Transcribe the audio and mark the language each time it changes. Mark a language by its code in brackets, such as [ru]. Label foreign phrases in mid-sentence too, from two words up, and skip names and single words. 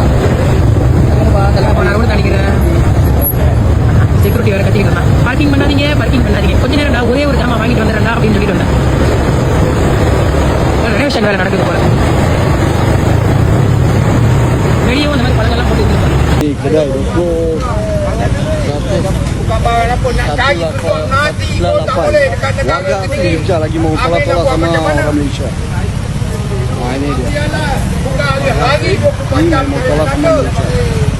[ta] நான் கூட நினைக்கிறேன் செக்யூரிட்டி வேறு கட்டிக்கிட்டு இருந்தான். பார்க்கிங் பண்ணாதீங்க. கொஞ்ச நேரம் நான் ஒரே ஒரு ஜாமான் வாங்கிட்டு வந்துடுறேன்டா அப்படின்னு சொல்லிட்டு வந்தேன். ரெனோவேஷன் வேலை நடக்குது போல. வெளியே அந்த மாதிரி பழங்கள்லாம் போட்டு வச்சிருப்பாங்க. [ms] Kedai 198. Warga asing Jogja lagi mau tolak-tolak sama orang Malaysia. Nah ini dia. Ini mau tolak sama Malaysia.